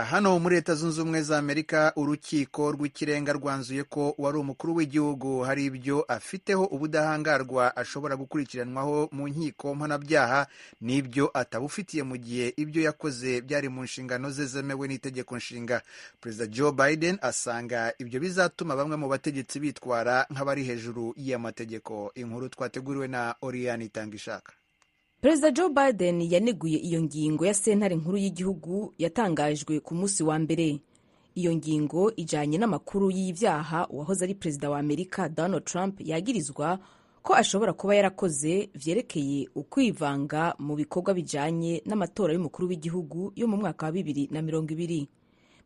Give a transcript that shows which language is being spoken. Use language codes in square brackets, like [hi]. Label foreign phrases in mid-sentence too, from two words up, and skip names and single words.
[rw] Hano muri Leta Zunze Ubumwe za Amerika, urukiko rw'ikirenga rwanzuye ko wari umukuru w'igihugu hari ibyo afiteho ubudahangarwa ashobora gukurikiranwaho mu nkiko mpanabyaha n'ibyo atabufitiye mu gihe ibyo yakoze byari mu nshingano ze zemewe n'itegeko nshinga. Perezida Joe Biden asanga ibyo bizatuma bamwe mu bategetsi bitwara nk'abari hejuru y'amategeko. Inkuru twateguriwe na Oriane Itangishaka. Perezida Joe Biden yaneguye iyo ngingo ya sentare nkuru y'igihugu yatangajwe ku munsi wa mbere. [rn] Iyo ngingo ijanye n'amakuru y'ivyaha uwahoze ari perezida wa Amerika Donald Trump yagirizwa ko ashobora kuba yarakoze vyerekeye ukwivanga mu bikorwa bijanye n'amatora y'umukuru w'igihugu yo mu mwaka wa 2020.